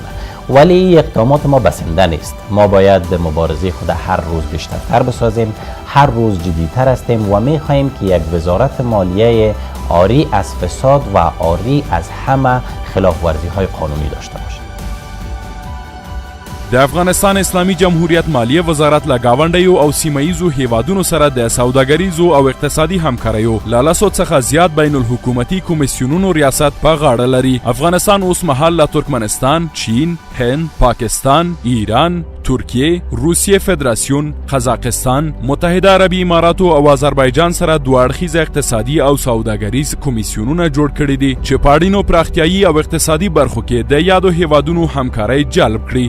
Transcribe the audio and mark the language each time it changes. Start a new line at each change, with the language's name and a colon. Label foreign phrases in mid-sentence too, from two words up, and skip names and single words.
Persian: ولی این اقدامات ما بسنده نیست. ما باید مبارزه خود هر روز بیشترتر بسازیم، هر روز جدیتر هستیم و میخواهیم که یک وزارت مالیه عاری از فساد و عاری از همه خلاف ورزی های قانونی داشته باشیم.
Pashto: د افغانستان اسلامي جمهوریت مالیې وزارت له ګاونډیو او سیمهییزو هیوادونو سره د سوداګریزو او اقتصادي همکاریو له لسو څخه زیات بین الحکومتي کمیسیونونو ریاست په غاړه لري. افغانستان اوس مهال له ترکمنستان، چین، هند، پاکستان، ایران، ترکیه، روسیې فدراسیون، قزاقستان، متحده عربي اماراتو او آذربایجان سره دوه اړخیزه اقتصادي او سوداګریز کمیسیونونه جوړ کړي دي چې په اړینو پراختیایي او اقتصادي برخو کې د یادو هیوادونو همکارۍ جلب کړي.